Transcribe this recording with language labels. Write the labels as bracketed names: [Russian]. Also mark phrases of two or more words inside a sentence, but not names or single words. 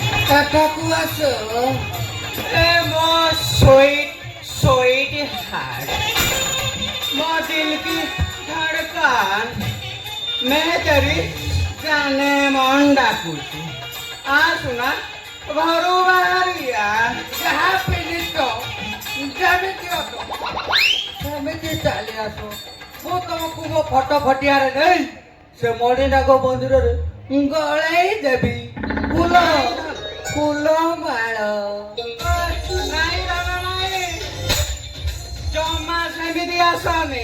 [Odia] ପାଖକୁ ଆସ। ଏ ମୋ [English] sweet heart, [Hindi] ମୋ दिल की धड़कन, मैं तेरी जाने मन डाकुची। [Odia] ଆ ସୁନା ଘରୁ ବାହାରିଆ ଯାହା ପିଲିଛ ଯେମିତି ଅଛ ସେମିତି ଚାଲି ଆସ। ମୁଁ ତମକୁ ମୋ ଫଟୋ ଫଟିଆରେ ନେଇ ସେ ମଣିନାଗ ମନ୍ଦିରରେ ଗଳେଇ ଦେବି। ଫୁଲ ଫୁଲ ମାଳ। ନାଇଁ ବାବା ନାଇଁ, ଜମା ସେମିତି ଆସନି।